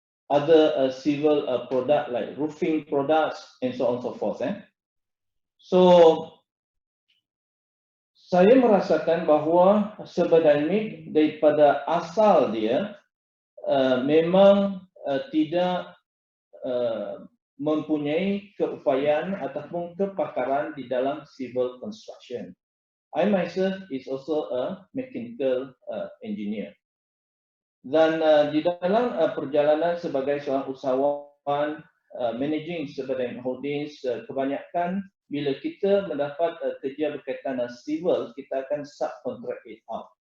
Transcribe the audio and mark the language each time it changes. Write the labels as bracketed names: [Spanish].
[English] other civil product like roofing products and so on so forth. [Malay] So saya merasakan bahawa seberdinamik daripada asal dia memang tidak mempunyai keupayaan ataupun kepakaran di dalam civil construction. [English] I myself is also a mechanical engineer. [Malay] Dan di dalam perjalanan sebagai seorang usahawan, managing seberdinamik holdings, kebanyakan bila kita mendapat kerja berkaitan dengan civil, kita akan [English] subcontract it out.